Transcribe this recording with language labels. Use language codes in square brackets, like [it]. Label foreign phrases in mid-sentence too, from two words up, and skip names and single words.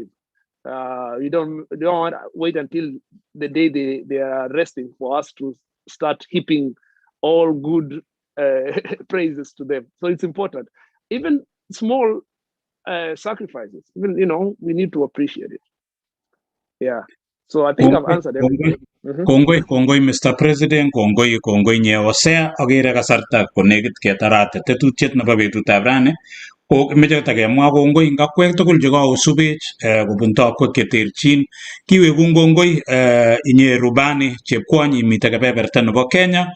[en] You don't want to wait until the day they are resting for us to start heaping all good praises to them. So it's important. Even small sacrifices, even, you know, we need to appreciate it. Yeah. So I think I've answered everything. [kln] Kongoi Mr. President, kongoi nyeosea agere kasarta konekit ketarate tetutiet nebo betutab rani. Ko meche takemwa kongoi ngakwek tugul chekaosubech kobun tokwek cheterchin. Kiweku kongoi inye rubani chepkwony imite kebeberta nebo Kenya.